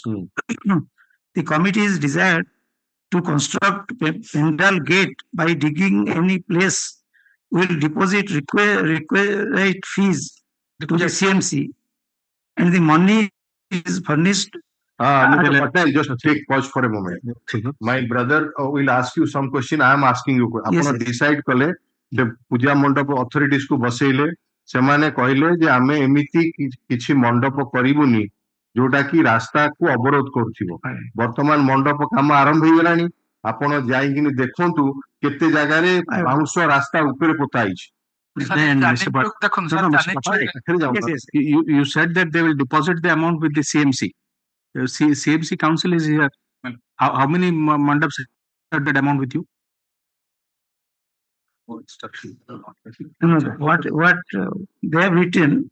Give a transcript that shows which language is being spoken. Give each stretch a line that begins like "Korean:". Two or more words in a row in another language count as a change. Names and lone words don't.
English: The committee is desired to construct pandal gate by digging any place, will deposit required fees to the CMC, and the money is furnished. Just take pause for a moment. My brother will ask you some question. I am asking you. Yes,
Odia: ଆପଣ
English: yes.
Odia: decide କଲେ ଯେ ପୂଜା ମଣ୍ଡପ ଅଥରିଟିଜ କୁ ବସେଇଲେ, ସେମାନେ କହିଲେ ଯେ ଆମେ ଏମିତି କିଛି ମଣ୍ଡପ କରିବୁନି ଯୋଉଟା କି ରାସ୍ତାକୁ ଅବରୋଧ କରୁଥିବ। ବର୍ତ୍ତମାନ ମଣ୍ଡପ କାମ ଆରମ୍ଭ ହେଇଗଲାଣି, ଆପଣ ଯାଇକିନି ଦେଖନ୍ତୁ କେତେ ଜାଗାରେ ବାଉଁଶ ରାସ୍ତା ଉପରେ ପୋତା ହେଇଛି।
English: You said that they will deposit the amount with the CMC. CMC council is here. How many mandaps have that amount with you? What they have written?